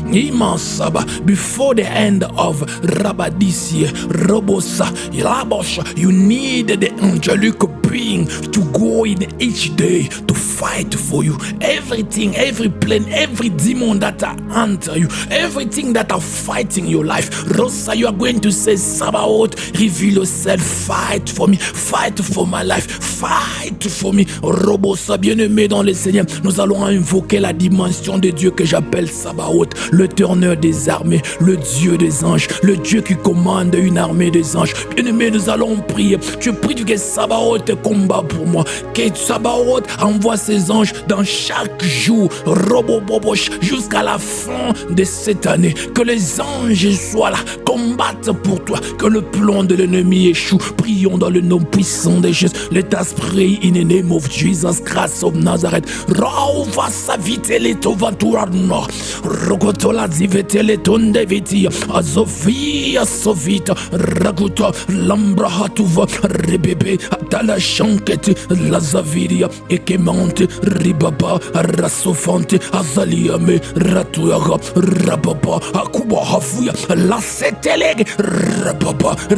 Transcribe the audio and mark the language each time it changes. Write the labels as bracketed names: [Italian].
[English] Iman Saba, before the end of Rabba this year, Robosa, Labosh, you need the angelic being to go in each day to fight for you. Everything, every plan, every demon that are under you, everything that are fighting your life. Rosa, you are going to say, Sabaoth, reveal yourself, fight for me, fight for my life, fight for me. [French] Robosa, bien-aimé dans le Seigneur, nous allons invoquer la dimension de Dieu que j'appelle Sabaoth, le tourneur des armées, le Dieu des anges, le Dieu qui commande une armée des anges. Bien-aimé, nous allons prier. Je prie que Sabaoth combat pour moi, que Sabaoth envoie ses anges dans chaque jour, Robobobosh, jusqu'à la fin de cette année. Que les anges soient là, combattent pour toi, que le plan de l'ennemi échoue. Prions dans le nom puissant de Jésus. [English] Let us pray in the name of Jesus Christ of Nazareth. Rauva savitele tovanturano, rogotola zivetele tondeviti, azofia sovita, raguta, lambra hatuva, rebebe, atala shankete, lazaviria, ekemante, ribaba, rasofante, azaliame, ratuaga, rababa, akuba hafuya, la setelege, rababa,